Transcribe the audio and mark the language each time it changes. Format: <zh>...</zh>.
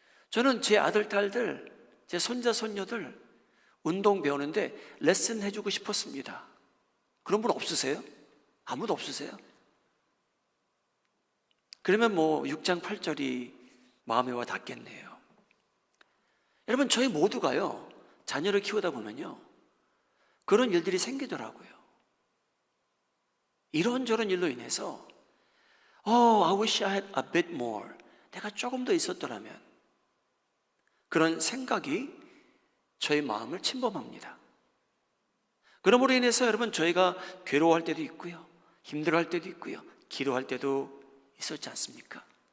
<ko>저는 제 아들, 딸들, 제 손자, 손녀들 운동 배우는데 레슨 해주고 싶었습니다. 그런 분 없으세요? 아무도 없으세요? 그러면 뭐 6장 8절이 마음에 와 닿겠네요. 여러분, 저희 모두가요, 자녀를 키우다 보면요, 그런 일들이 생기더라고요. 이런저런 일로 인해서</ko> <en>I wish I had a bit more.</en> <ko>내가 조금 더 있었더라면. 그런 생각이 저희 마음을 침범합니다. 그러므로 인해서 여러분, 저희가 괴로워할 때도 있고요, 힘들어할 때도 있고요, 기도할 때도 있었지 않습니까?</ko>